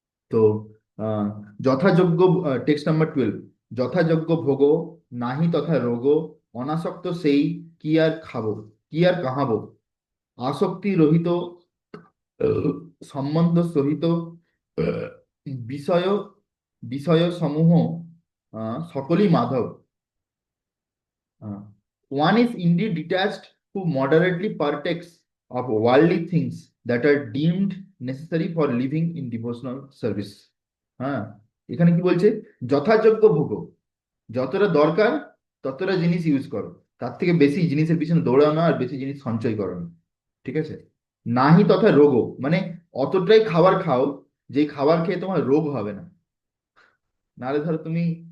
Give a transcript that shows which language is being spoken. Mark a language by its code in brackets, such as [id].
[bn] তো আহ, যথাযোগ্য, text number 12, যথাযোগ্য ভোগ, নাহি তথা রোগ, অনাসক্ত সেই কি আর খাবো, কি আর কাহাবো, আসক্তি রহিত, সম্বন্ধ সহিত, আহ, বিষয় বিষয় সমূহ সকলই Madhav. [en] One is indeed detached who moderately partakes of worldly things that are deemed necessary for living in devotional service. [bn] হ্যাঁ, এখানে কি বলছে? যথাযোগ্য ভোগ, যতটা দরকার ততটা জিনিস ইউজ করো, তার থেকে বেশি জিনিসের পিছনে দৌড়াও না, আর বেশি জিনিস সঞ্চয় করো না। ঠিক আছে? নাহি তথা রোগ মানে অতটাই খাবার খাও যে খাবার খেয়ে তোমার রোগ হবে না। নাহলে ধরো তুমি